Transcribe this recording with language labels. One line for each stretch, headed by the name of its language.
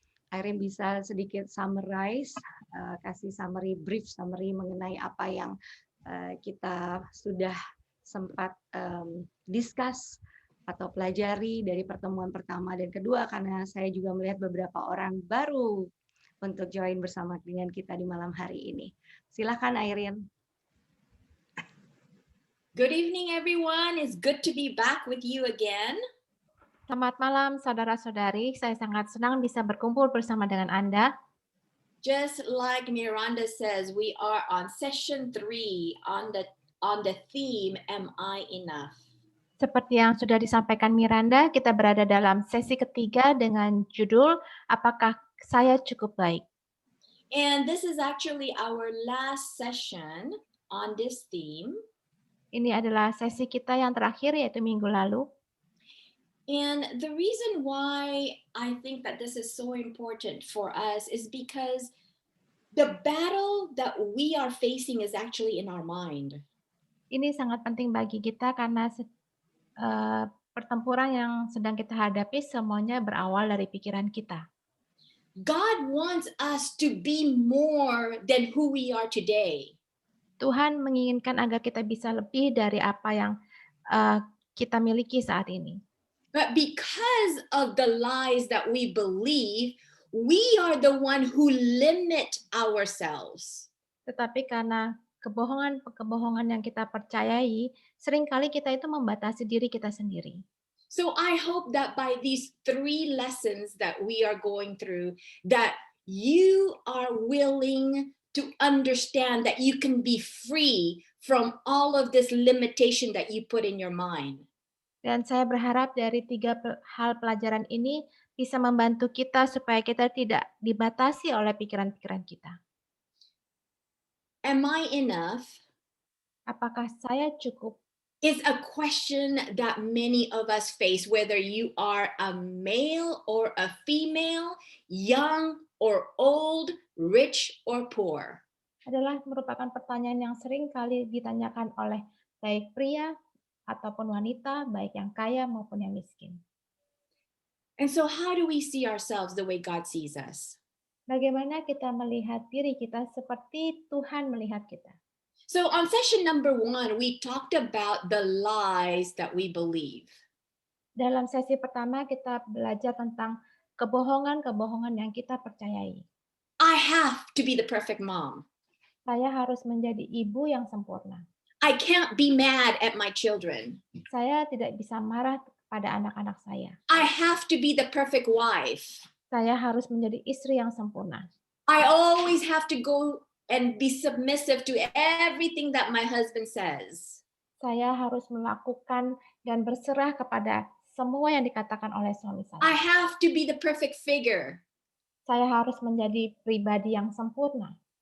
Indonesian: Irene bisa sedikit
English: summarize,
Indonesian: kasih
English: brief summary
Indonesian: mengenai apa yang kita sudah sempat
English: discuss
Indonesian: atau pelajari dari pertemuan pertama dan kedua, karena saya juga melihat beberapa orang baru untuk
English: join
Indonesian: bersama dengan kita di malam hari ini. Silakan Irene.
English: Good evening, everyone. It's good to be back with you again.
Indonesian: Selamat malam, saudara-saudari. Saya sangat senang bisa berkumpul bersama dengan Anda.
English: Just like Miranda says, we are on session 3 on the theme, Am I Enough?
Indonesian: Seperti yang sudah disampaikan Miranda, kita berada dalam sesi ketiga dengan judul Apakah Saya Cukup Baik?
English: And this is actually our last session on this theme.
Indonesian: Ini adalah sesi kita yang terakhir, yaitu minggu lalu.
English: And the reason why I think that this is so important for us is because the battle that we are facing is actually in our mind.
Indonesian: Ini sangat penting bagi kita karena pertempuran yang sedang kita hadapi semuanya berawal dari pikiran kita.
English: God wants us to be more than who we are today.
Indonesian: Tuhan menginginkan agar kita bisa lebih dari apa yang kita miliki saat ini.
English: But because of the lies that we believe, we are the one who limit ourselves.
Indonesian: Tetapi karena kebohongan yang kita percayai, seringkali kita itu membatasi diri kita sendiri.
English: So I hope that by these 3 lessons that we are going through, that you are willing to understand that you can be free from all of this limitation that you put in your mind.
Indonesian: Dan saya berharap dari 3 hal pelajaran ini bisa membantu kita supaya kita tidak dibatasi oleh pikiran-pikiran kita.
English: Am I enough?
Indonesian: Apakah saya cukup?
English: is a question that many of us face, whether you are a male or a female, young or old, rich or poor.
Indonesian: Adalah merupakan pertanyaan yang sering kali ditanyakan oleh baik pria ataupun wanita, baik yang kaya maupun yang miskin.
English: And so, how do we see ourselves the way God sees us?
Indonesian: Bagaimana kita melihat diri kita seperti Tuhan melihat kita?
English: So, on session number 1, we talked about the lies that we believe.
Indonesian: Dalam sesi pertama kita belajar tentang kebohongan-kebohongan yang kita percayai.
English: I have to be the perfect mom.
Indonesian: Saya harus menjadi ibu yang sempurna.
English: I can't be mad at my children.
Indonesian: Saya tidak bisa marah pada anak-anak saya.
English: I have to be the perfect wife.
Indonesian: Saya harus menjadi istri yang sempurna.
English: I always have to go and be submissive to everything that my husband says.
Indonesian: Saya harus melakukan dan berserah kepada semua yang dikatakan oleh suami
English: I
Indonesian: saya.
English: have to be the perfect figure.
Indonesian: Saya harus menjadi pribadi yang sempurna.